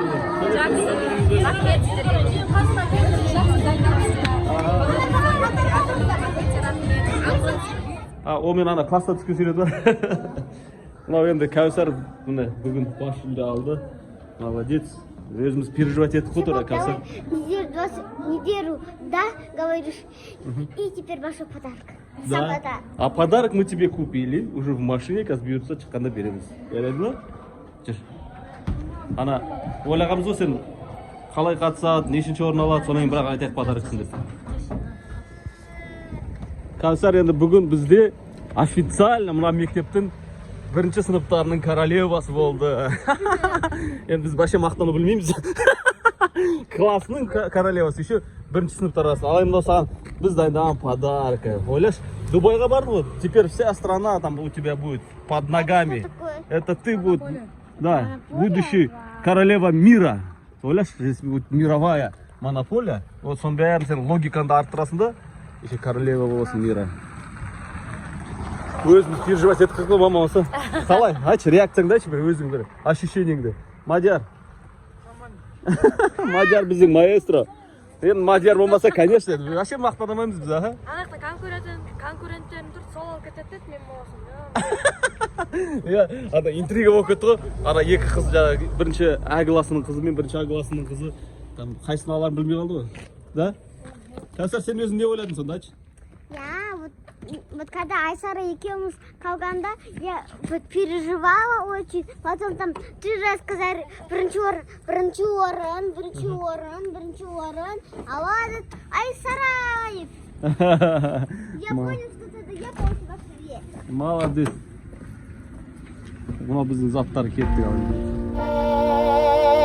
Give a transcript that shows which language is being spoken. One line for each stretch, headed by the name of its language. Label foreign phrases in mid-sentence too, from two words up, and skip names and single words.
Kazakh: О мен ана класста түскен сурет бар. Мынау енді Кәусар бүгін бас жүлде алды. Молодец. Өзіміз переживать еттік қой тура Кәусар.
Russian: Неделю, да, говоришь, и теперь большой подарок. Да. А подарок мы тебе купили уже в машине,
Kazakh: қазір бұйыртса шыққанда береміз.
Russian: Ярайды ма?
Kazakh: Жүр. Ана ойлағанбыз ғой сен қалай қатысады, нешінші орын алады, содан кейін бірақ айтайық подарок үшін деп. Кәусар енді бүгін бізде официально мына мектептің бірінші сыныптарының королевасы болды. Енді біз вообще мақтаны білмейміз. Классның королевасы еще бірінші сыныптар арасы. Ал енді саған біз дайындаған подарок. Ойлаш, Дубайға барды ғой.
Russian: Теперь вся страна там у тебя будет под ногами. Это ты будет, да, будущий королева мира. Ойлаш, здесь будет мировая монополия. Вот
Kazakh: соның бәрін сен логикаңды арттырасың да,
Russian: еще королева
Kazakh: боласың мира. Өзіміз переживать еттік қой мамасы. Қалай? Айтшы, реакцияңды айтшы бір өзің бір ощущениеңді. Мадияр. Мадияр біздің маэстро. Енді Мадияр болмаса, конечно, вообще мақтанамаймыз біз, аха. Анақта конкуренттерім тұр, сол алып кетеді, мен боласың. Иә, ана интрига болып кетті ғой. Ана екі қыз жаңағы бірінші А классының қызы мен бірінші А классының қызы там қайсысын аларын білмей қалды ғой. Да? Кәусар, сен өзің не ойладың сонда, айтшы?
Russian: Я вот когда Айсара
Kazakh: екеуміз қалғанда,
Russian: я вот переживала очень. Потом там 3 раз сказали
Kazakh: бірінші орын.
Russian: А вот Айсараев. Я понял, что это я получила привет. Молодец.
Kazakh: Мына біздің заттар кетті.